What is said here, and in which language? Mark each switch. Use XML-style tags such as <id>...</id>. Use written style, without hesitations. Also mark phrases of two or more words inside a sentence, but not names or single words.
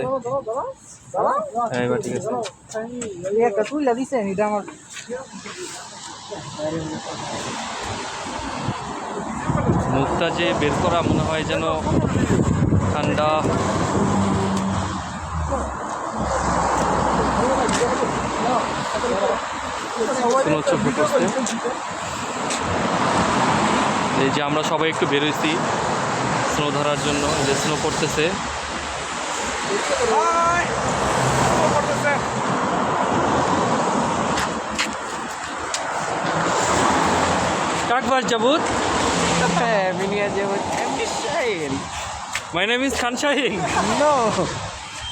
<bn>হ্যাঁ এবার ঠিক আছে। মুখটা যে বের করা মনে হয় যেন ঠান্ডা। চোখ পড়ছে। এই যে আমরা সবাই একটু বেরোইছি স্নো ধরার জন্য, যে স্নো পড়তেছে।</bn> <ru>Как вас зовут? Меня зовут Эмми Шайн.</ru> <en>My name is Khan Shahin. No.</en>